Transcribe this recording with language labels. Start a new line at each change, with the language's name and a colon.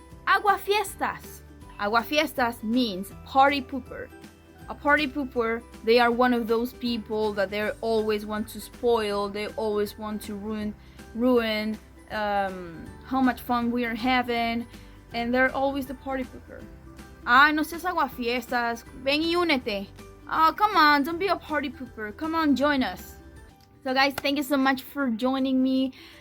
English: Aguafiestas. Aguafiestas means party pooper. A party pooper, they are one of those people that they always want to spoil, they always want to ruin how much fun we are having, and they're always the party pooper.
Spanish: Ay, no seas aguafiestas, ven y únete.
English: Oh, come on, don't be a party pooper. Come on, join us. So guys, thank you so much for joining me.